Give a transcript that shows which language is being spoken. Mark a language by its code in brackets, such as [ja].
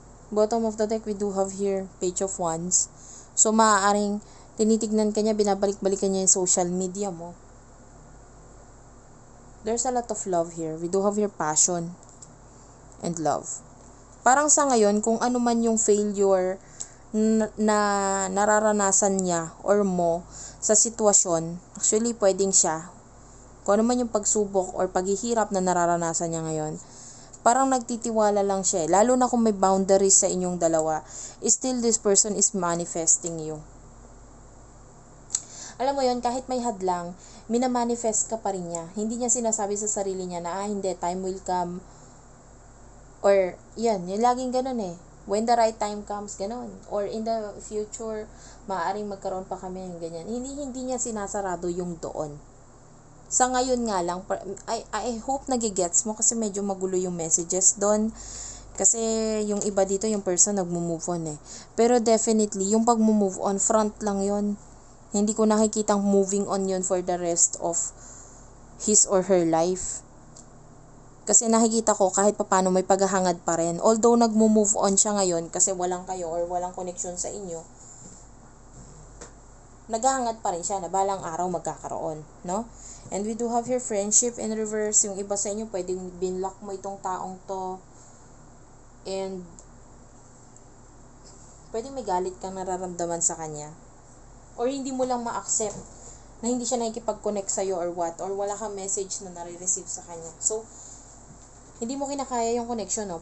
[en] Bottom of the deck, we do have here Page of Wands. [tl] So, maaaring tinitignan ka niya, binabalik-balikan niya yung social media mo. [en] There's a lot of love here. We do have here passion and love. [tl] Parang sa ngayon, kung ano man yung failure na nararanasan niya or mo sa sitwasyon, actually, pwedeng siya. Kung ano man yung pagsubok or paghihirap na nararanasan niya ngayon, parang nagtitiwala lang siya. Lalo na kung may boundaries sa inyong dalawa, [en] still this person is manifesting you. [tl] Alam mo yon, kahit may hadlang, minamanifest ka pa rin niya. Hindi niya sinasabi sa sarili niya na, hindi, [en] time will come. [tl] Or, yan, yung laging ganun eh. [en] When the right time comes, [tl] ganun. [en] Or in the future, [tl] maaaring magkaroon pa kami ng ganyan. Hindi niya sinasarado yung doon. Sa ngayon nga lang, [en] I hope [tl] nagigets mo kasi medyo magulo yung messages doon. Kasi yung iba dito, yung person nagmo-move on eh. Pero definitely, yung pag-move on, front lang yon. Hindi ko nakikitang moving on yun [en] for the rest of his or her life. [tl] Kasi nakikita ko kahit papano may paghahangad pa rin. Although nagmo-move on siya ngayon kasi walang kayo or walang connection sa inyo, naghahangad pa rin siya na balang araw magkakaroon, no? [en] And we do have here friendship in reverse. [tl] Yung iba sa inyo, pwedeng binlock mo itong taong to. And pwedeng may galit kang nararamdaman sa kanya. Or hindi mo lang ma-accept na hindi siya nakikipag-connect sa'yo or what. Or wala kang message na nare-receive sa kanya. So, hindi mo kinakaya yung connection, no?